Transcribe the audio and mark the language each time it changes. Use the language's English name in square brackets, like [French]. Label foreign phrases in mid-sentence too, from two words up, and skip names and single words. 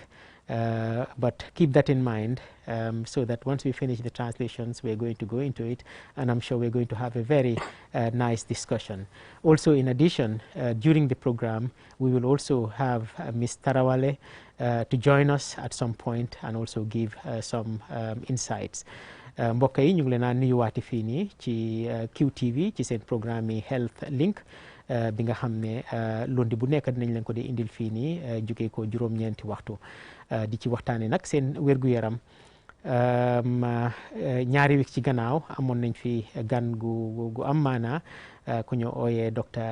[English] But keep that in mind so that once we finish the translations, we're going to go into it, and I'm sure we're going to have a very nice discussion. Also, in addition, during the program, we will also have Ms. Tarawale to join us at some point and also give some insights. [Wolof] Mbokk yi ñu ngi leen a nuyuwaati fii nii ci QTV ci seen programme yi Health Link bi nga xam ne lundi bu nekk dinañ leen ko di indil fii nii jóge ko juróom-ñeenti waxtu di ci waxtaane nag seen wér-gu-yaram. Ñaari week ci gannaaw amoon nañ fi gan gu am maana ku ñu ooyee Dr.